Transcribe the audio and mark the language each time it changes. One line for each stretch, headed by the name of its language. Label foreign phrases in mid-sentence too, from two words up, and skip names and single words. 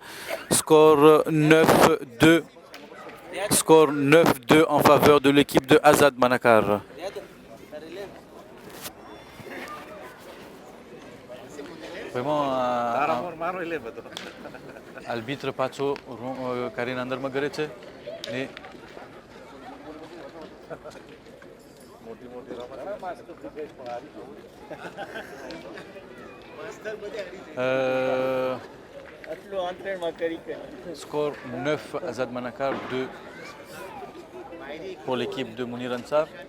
French: Score 9-2. Score 9-2 en faveur de l'équipe de Azad Manakar. Vraiment arbitre
Gujarati: પાછો કરીને અંદરમાં કરે છે ને
French: score 9 Azad Manakar 2 pour l'équipe de Mounir Ansar.